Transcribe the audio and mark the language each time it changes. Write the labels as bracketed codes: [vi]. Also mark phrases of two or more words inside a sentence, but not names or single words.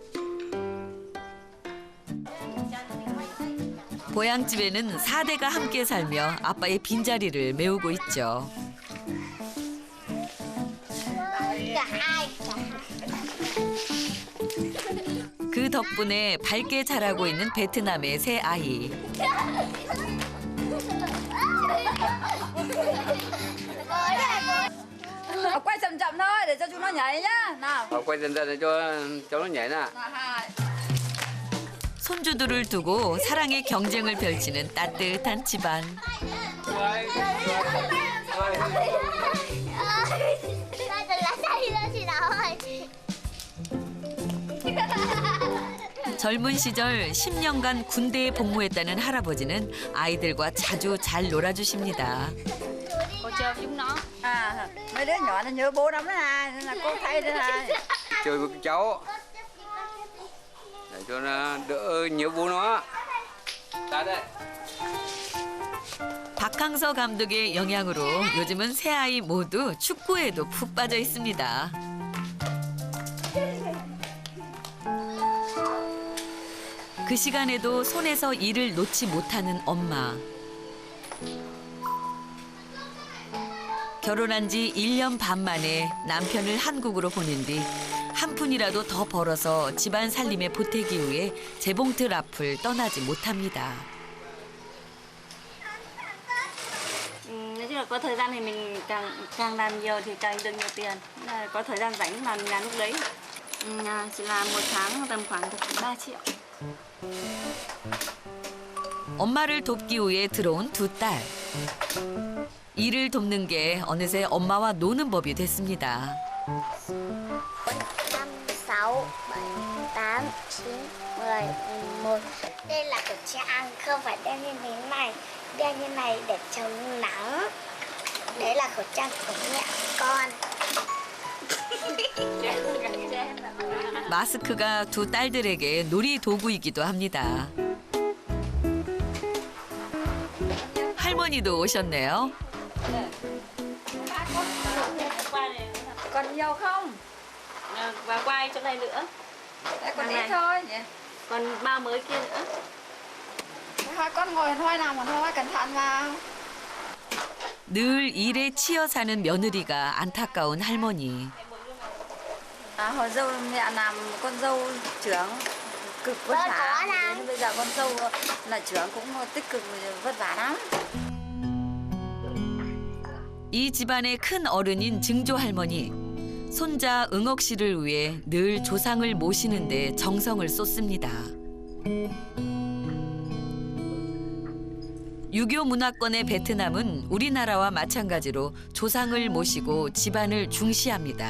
[ko] 고향집에는 4대가 함께 살며 아빠의 빈자리를 메우고 있죠. 그 덕분에 밝게 자라고 있는 베트남의 새 아이. [vi] Quay chậm chậm thôi để cho chúng nó nhảy nhá. Nào. quay dần dần để cho nó nhảy nè. [ko] 손주들을 두고 사랑의 경쟁을 펼치는 따뜻한 집안. 젊은 시절 10년간 군대에 복무했다는 할아버지는 아이들과 자주 잘 놀아주십니다. [vi] Cô trêu chúng nó. Mấy đứa nhỏ nó nhớ bố lắm đó này, nên là cô thay đây này. Chơi với các cháu để cho nó đỡ nhớ bố nó. Ra đây. [ko] 박항서 감독의 영향으로 요즘은 세 아이 모두 축구에도 푹 빠져 있습니다. 그 시간에도 손에서 일을 놓지 못하는 엄마. 결혼한 지 1년 반 만에 남편을 한국으로 보낸 뒤 한 푼이라도 더 벌어서 집안 살림에 보태기 위해 재봉틀 앞을 떠나지 못합니다. [vi] Nói chung là có thời gian thì mình càng làm nhiều thì càng được nhiều tiền. Là có thời gian rảnh làm lúc đấy. Chỉ là một tháng tầm khoảng 3 triệu. [ko] 엄마를 돕기 위해 들어온 두 딸. 일을 돕는 게 어느새 엄마와 노는 법이 됐습니다. [vi] 6, 7, 8, 9, 10, 11. Đây là khẩu trang, không phải đeo như thế này. Đeo như này để chống nắng. Đấy là khẩu trang của mẹ con. [ko] 마스크가 두 딸들에게 놀이 도구이기도 합니다. 할머니도 오셨네요. [vi] Còn nhiều không? Và quay chỗ này nữa. Để còn ít thôi nhỉ? Còn bao mới kia nữa. Hai con ngồi thôi nào mà thôi, cẩn thận vào. [ko] 늘 일에 치여 사는 며느리가 안타까운 할머니. [vi] Hồi dâu mẹ làm con dâu trưởng cực vất vả. Nhưng bây giờ con dâu là trưởng cũng tích cực vất vả lắm. [ko] 이 집안의 큰 어른인 증조 할머니. 손자 응옥 씨를 위해 늘 조상을 모시는 데 정성을 쏟습니다. 유교 문화권의 베트남은 우리나라와 마찬가지로 조상을 모시고 집안을 중시합니다.